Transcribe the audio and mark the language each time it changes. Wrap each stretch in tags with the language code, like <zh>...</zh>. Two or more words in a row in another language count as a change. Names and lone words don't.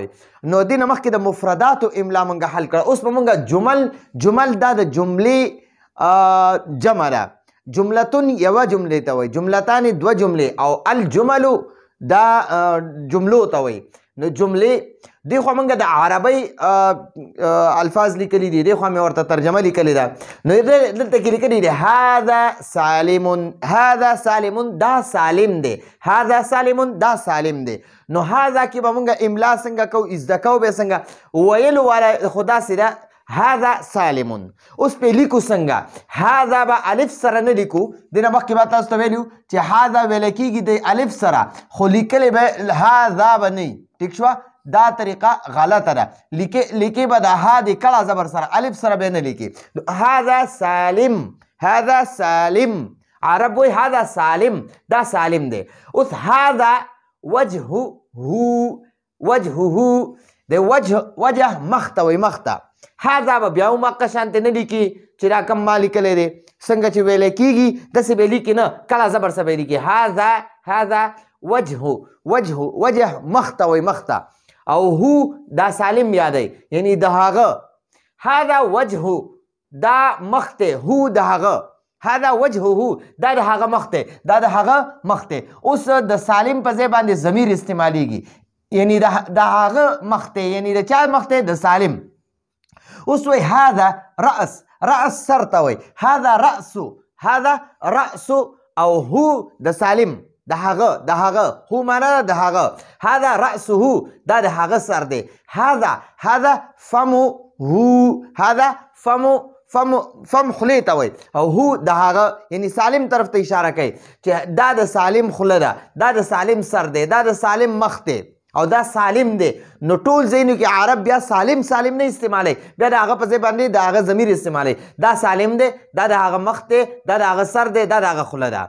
<ps>نو دینه مخکې د مفرداتو املا مونږه حل کړه. اوس به مونږه جمل دا د جملې جمع ده. جملتون یوه جملې ته وی، جملتان دوه جملې او الجملو دا جملو ته وی. نو جملې دی خو مونږ د عربی الفاظ لیکلی دي، دی خو مې ورته ترجمه لیکلی ده. نو دلته کې لیکلی دي</ps> <ar>هذا سالم، هذا سالم</ar> <ps>دا سالم دی،</ps> <ar>هذا سالم</ar> <ps>دا سالم دی. نو هذا کې به مونږ املا څنګه کوو، ازده کوو به څنګه ویلو والا خو داسې ده</ps> <ar>هذا سالم.</ar> <ps>اوس په لیکو څنګه؟ هذا به الف سره نه لیکو، دینه مخکې به تاسو ته ویلو چې هذا ویل کېږي د الف سره، خو لیکلی به هذا به نه. ټیک شوه؟ دا طریقه غلطه ده. لیکي به د ها د کړه زبر سره، الف سره به نه لیکي.</ps> <ar>هذا سالم، هذا سالم.</ar> <ps>عرب وی</ps> <ar>هذا سالم،</ar> <ps>دا سالم دی. اوس</ps> <ar>هذا وجهه،</ar> <ps>وجهه د وجه مخته وی، مخته. هذا به بیا هم هغه شانتې نه لیکي چې دا کم ما لیکلی دی، څنګه چې ویلی کېږي داسې به لیکي نه، کله زبر سره به لیکي.</ps> <ar>هذا وجهه،</ar> <ps>وجه مخته وی، مخته. او هو دا سالم یادی، یعنی د هغه.</ps> <ar>هذا وجهه</ar> <ps>دا مخته، هو د هغه.</ps> <ar>هذا وجهه</ar> <ps>دا د هغه مخته، دا د هغه مخته. اوس د سالم په ځای باندې ضمیر استعمالیږي، یعنی د هغه مخته، یعنی د چا مخته؟ د سالم. اوس وی</ps> <ar>هذا رأس،</ar> <ps>رأس سر ته وی.</ps> <ar>هذا رأس، هذا رأس.</ar> <ps>او هو د سالم، د هغه هو معنا د هغه.</ps> <ar>هذا رأسه</ar> <ps>دا د هغه سر دی.</ps> <ar>هذا فمه، هذا فم</ar> <ps>خلی ته وی. او هو د هغه، یعنی سالم طرف ته اشاره کوي چې دا د سالم خوله ده، دا د سالم سر دی، دا د سالم مخ دی او دا سالم دی. نو ټول ځایونو کې عرب بیا سالم نه استعمالی، بیا د هغه په ځای باندې د هغه ضمیر استعمالی. دا سالم دی، دا د هغه مخ دی، دا د هغه سر دی، دا د هغه خوله ده.</ps>